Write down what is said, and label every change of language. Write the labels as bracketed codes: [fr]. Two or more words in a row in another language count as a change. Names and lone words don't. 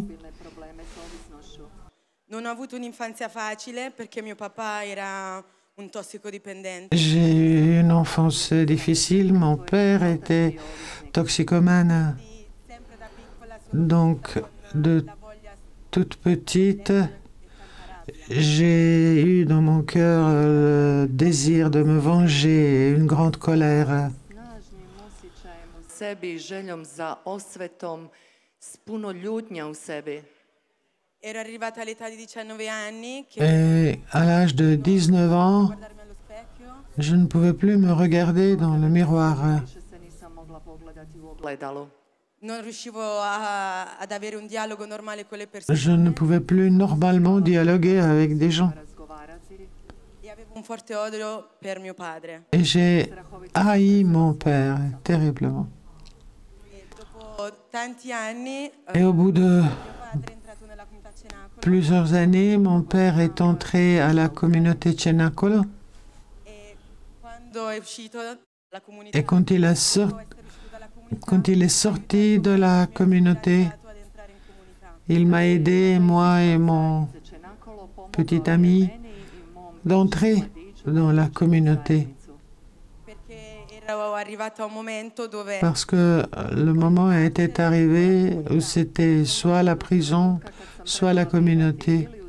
[hr] Bile probleme s ovisnošću. [it] non ho avuto un'infanzia facile perché mio papà era un tossicodipendente. [fr] J'ai eu une enfance difficile, mon père était toxicomane. [it] Sempre da piccola sono [fr] Donc, de [it] la voglia [fr] toute petite, j'ai eu dans mon cœur le désir de me venger, une grande colère. [hr] Snažnim osjećajem u sebi i željom za osvetom, s puno ljutnja u sebi. [it] ero arrivata all'età di 19 anni che [fr] Et à l'âge de 19 ans, [it] guardarmi allo specchio [fr] je ne pouvais plus me regarder dans le miroir. [hr] Više se nisam mogla pogledati u ogledalu. [it] non riuscivo ad avere un dialogo normale con le persone [fr] Je ne pouvais plus normalement dialoguer avec des gens. [hr] Razgovarati. [it] e avevo un forte odio per mio padre. [fr] Et j'ai haï mon père terriblement. [it] E dopo tanti anni [fr] Et au bout de [it] mio padre è entrato nella comunità Cenacolo [fr] plusieurs années, mon père est entré à la communauté Cenacolo. [it] e quando è uscito dalla comunità [fr] Et quand il, [it] dopo essere uscito dalla comunità [fr] quand il est sorti de la communauté, [it] mi ha aiutato ad entrare in comunità. [fr] il m'a aidé, moi et mon, [it] Se Cenacolo [fr] petit ami, d'entrer dans la communauté. Parce que le moment était arrivé où c'était soit la prison, soit la communauté.